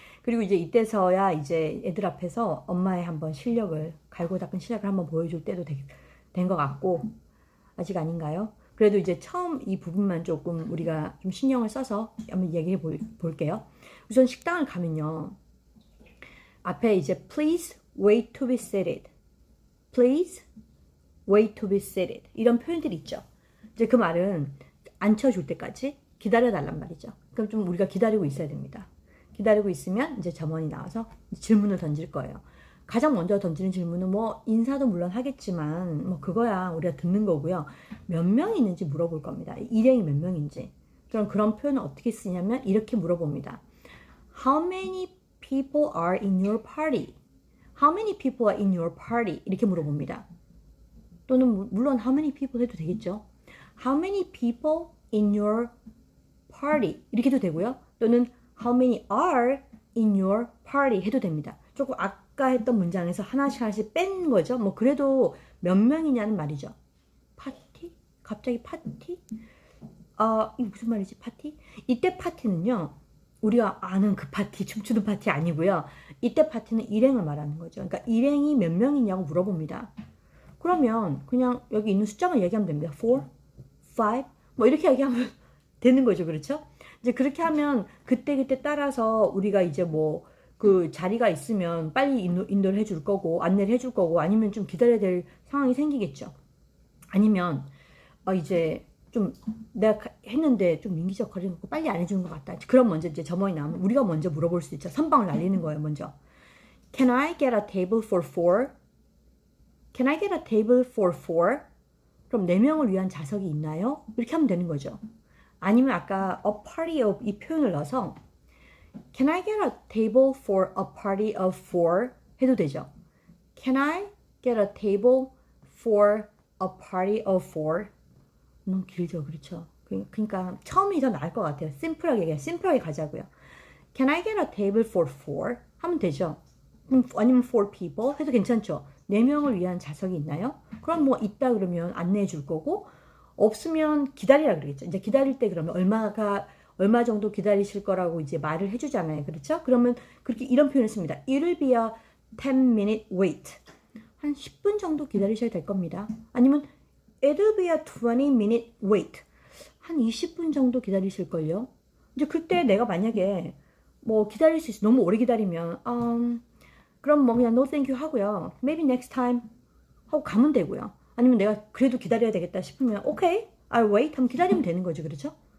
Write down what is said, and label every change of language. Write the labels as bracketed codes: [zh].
[ko] 그리고 이제 이때서야 이제 애들 앞에서 엄마의 한번 실력을 갈고 닦은 실력을 한번 보여줄 때도 된 것 같고 아직 아닌가요? 그래도 이제 처음 이 부분만 조금 우리가 좀 신경을 써서 한번 얘기해 볼게요. 우선 식당을 가면요. 앞에 이제 [en] please wait to be seated. Please wait to be seated. [ko] 이런 표현들이 있죠. 이제 그 말은 앉혀줄 때까지 기다려달란 말이죠. 그럼 좀 우리가 기다리고 있어야 됩니다. 기다리고 있으면 이제 점원이 나와서 질문을 던질 거예요. 가장 먼저 던지는 질문은 뭐 인사도 물론 하겠지만 뭐 그거야 우리가 듣는 거고요. 몇 명이 있는지 물어볼 겁니다. 일행이 몇 명인지. 그럼 그런 표현을 어떻게 쓰냐면 이렇게 물어봅니다. [en] How many people are in your party? How many people are in your party? [ko] 이렇게 물어봅니다. 또는 물론 [en] how many people [ko] 해도 되겠죠. [en] How many people in your party? [ko] 이렇게 해도 되고요. 또는 [en] how many are in your party? [ko] 해도 됩니다. 조금 아까 했던 문장에서 하나씩 뺀 거죠. 뭐 그래도 몇 명이냐는 말이죠. 파티? 갑자기 파티? 이게 무슨 말이지? 파티? 이때 파티는요. 우리가 아는 그 파티, 춤추는 파티 아니고요. 이때 파티는 일행을 말하는 거죠. 그러니까 일행이 몇 명이냐고 물어봅니다. 그러면 그냥 여기 있는 숫자만 얘기하면 됩니다. 4, 5, 뭐 이렇게 얘기하면 되는 거죠. 그렇죠? 이제 그렇게 하면 그때그때 따라서 우리가 이제 뭐 그 자리가 있으면 빨리 인도를 해줄 거고 안내를 해줄 거고 아니면 좀 기다려야 될 상황이 생기겠죠. 아니면 이제 좀 내가 했는데 좀 민기적거리는 거 빨리 안 해주는 것 같다. 그럼 먼저 이제 점원이 나오면 우리가 먼저 물어볼 수 있죠. 선방을 날리는 거예요. 먼저 [en] Can I get a table for 4? Can I get a table for 4? [ko] 그럼 4명을 위한 좌석이 있나요? 이렇게 하면 되는 거죠. 아니면 아까 [en] a party of [ko] 이 표현을 넣어서 [en] Can I get a table for a party of 4? [ko] 해도 되죠. [en] Can I get a table for a party of 4? [ko] 너무 길죠. 그렇죠. 그러니까 처음이 더 나을 것 같아요. 심플하게 가자고요. [en] Can I get a table for 4? [ko] 하면 되죠. 아니면 [en] for people [ko] 해도 괜찮죠. 4명을 위한 좌석이 있나요? 그럼 뭐 있다 그러면 안내해 줄 거고 없으면 기다리라 그러겠죠. 이제 기다릴 때 그러면 얼마 정도 기다리실 거라고 이제 말을 해주잖아요. 그렇죠? 그러면 그렇게 이런 표현을 씁니다. [en] It'll be a 10-minute wait. [ko] 한 10분 정도 기다리셔야 될 겁니다. 아니면 [en] It'll be a 20-minute wait. [ko] 한 20분 정도 기다리실걸요? 이제 그때 내가 만약에 뭐 기다릴 수 있어. 너무 오래 기다리면 그럼 뭐 그냥 [en] no thank you [ko] 하고요. [en] Maybe next time [ko] 하고 가면 되고요. 아니면 내가 그래도 기다려야 되겠다 싶으면 [en] okay, I'll wait [ko] 하면 기다리면 되는 거죠. 그렇죠?